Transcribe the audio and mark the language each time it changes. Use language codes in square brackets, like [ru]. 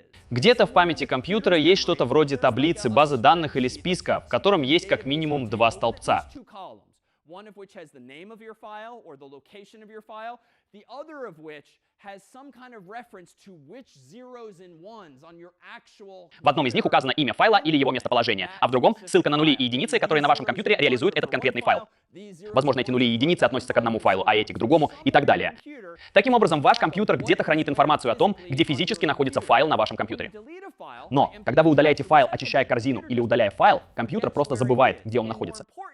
[ru] Где-то в памяти компьютера есть что-то вроде таблицы, базы данных или списка, в котором есть как минимум два столбца. [en] One of which has the name of your file or the location of your file, the other of which has some kind of reference to which zeros and ones on your actual... [ru] В одном из них указано имя файла или его местоположение, а в другом — ссылка на нули и единицы, которые на вашем компьютере реализуют этот конкретный файл. Возможно, эти нули и единицы относятся к одному файлу, а эти к другому и так далее. Таким образом, ваш компьютер где-то хранит информацию о том, где физически находится файл на вашем компьютере. Но, когда вы удаляете файл, очищая корзину или удаляя файл, компьютер просто забывает, где он находится.